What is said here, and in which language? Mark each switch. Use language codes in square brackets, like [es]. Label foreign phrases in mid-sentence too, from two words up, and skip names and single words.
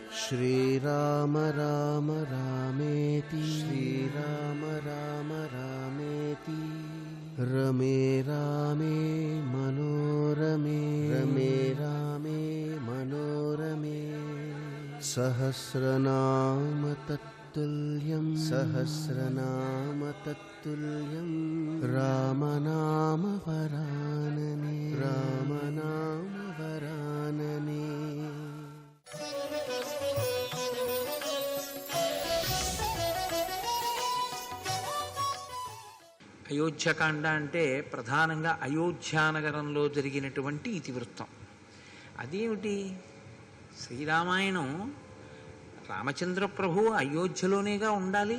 [sa] श्रीराम राम रामेति श्रीराम राम रामेति रमे रामे मनोरमे रमे रामे मनोरमे सहस्रनाम तत्तुल्यं सहस्रनाम तत्तुल्यं रामनाम वरानने रामनाम वरानने। [te] అయోధ్యకాండ అంటే ప్రధానంగా అయోధ్యానగరంలో జరిగినటువంటి ఇతివృత్తం. అదేమిటి? శ్రీరామాయణం రామచంద్ర ప్రభు అయోధ్యలోనేగా ఉండాలి.